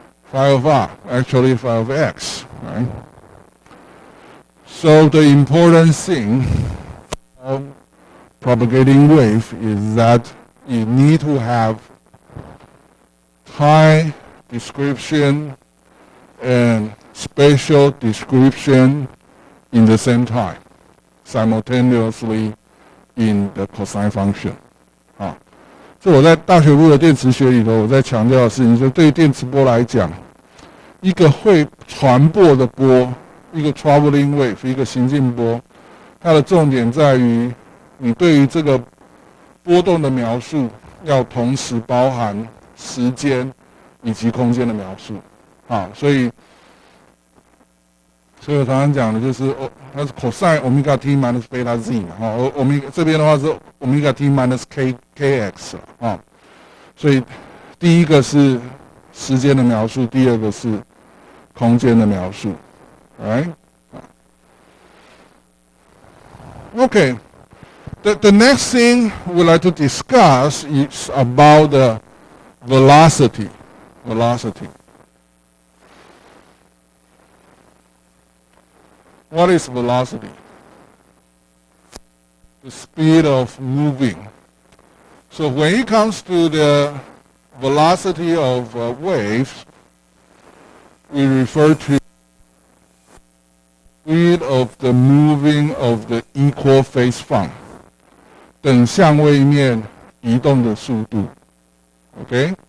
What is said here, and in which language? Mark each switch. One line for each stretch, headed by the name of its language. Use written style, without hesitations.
English: Phi of r, actually phi of x, right? So the important thing of propagating wave is that you need to have time description and spatial description in the same time, simultaneously in the cosine function.
Chinese: 这我在大学部的电磁学里头，我在强调的事情，就是对于电磁波来讲，一个会传播的波，一个
English: traveling wave，
Chinese: 一个行进波，它的重点在于你对于这个波动的描述要同时包含时间以及空间的描述。所以所以我常常讲的就是它是
English: cosine omega t minus beta z
Chinese: 嘛，omega 这边的话是
English: omega t minus kx
Chinese: 所以第一个是时间的描述，第二个是空间的描述 ，
English: right？ Okay. The next thing we'd like to discuss is about the velocity. Velocity. What is velocity? The speed of moving. So when it comes to the velocity of waves, we refer to speed of the moving of the equal phase fund.
Chinese: 等相位面移动的速度 ，OK？